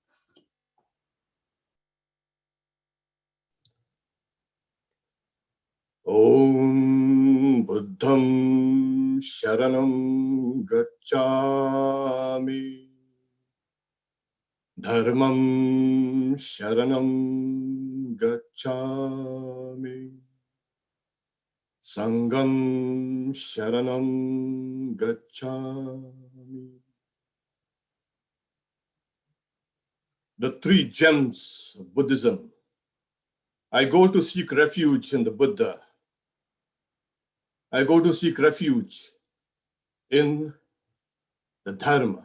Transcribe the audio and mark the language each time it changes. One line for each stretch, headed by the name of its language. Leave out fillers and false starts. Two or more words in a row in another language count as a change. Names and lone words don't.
Sanskrit: ॐ बुद्धं शरणं गच्छामि धर्मं शरणं गच्छामि संघं शरणं गच्छामि.
English: The three gems of Buddhism. I go to seek refuge in the Buddha. I go to seek refuge in the Dharma.